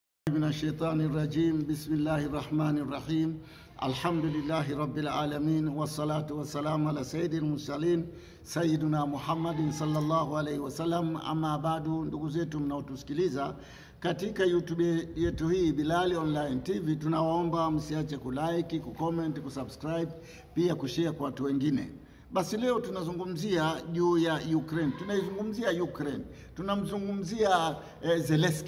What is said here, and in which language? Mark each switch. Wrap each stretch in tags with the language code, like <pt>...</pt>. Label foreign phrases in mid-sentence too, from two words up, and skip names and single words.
<ar>من الشيطان الرجيم. بسم الله الرحمن الرحيم. الحمد لله رب العالمين والصلاة والسلام على سيد المرسلين سيدنا محمد صلى الله عليه وسلم. أما بعد,</ar> <sw>ndugu zetu mnaotusikiliza katika YouTube yetu hii Bilali Online TV, tunawaomba msiache kulike, kucomment, kusubscribe, pia kushare kwa watu wengine. Basi leo tunazungumzia juu ya Ukraine. Tunaizungumzia Ukraine. Tunamzungumzia Zelensky.</sw>